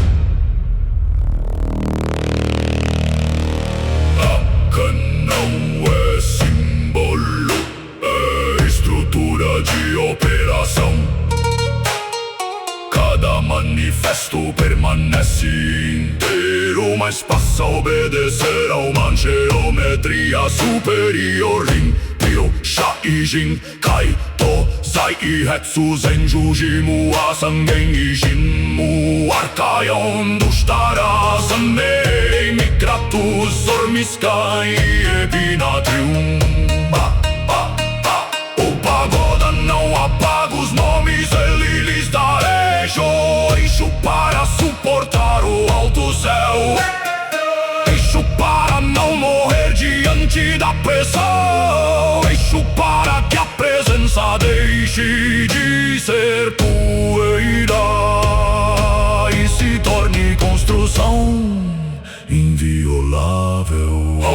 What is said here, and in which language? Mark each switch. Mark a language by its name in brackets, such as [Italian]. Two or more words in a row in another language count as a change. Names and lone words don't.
[Portuguese] Rakan não é símbolo, é estrutura de operação. Cada manifesto permanece inteiro, mas passa a obedecer a uma geometria superior. Rin, Ryo, Shai, Jin, Kai, To, Zai, Hetsu, Zenju, Jimu, Asangen, Ishinmu, Archaeon, Dustara, Sanmei, Mikratus, Zormiscan e Epinatrium. O pagoda não apaga os nomes, ele lhes dá eixo para suportar o alto céu. Eixo para não morrer diante da pressão. Eixo para que a presença deixe de ser poeira e se torne construção inviolável.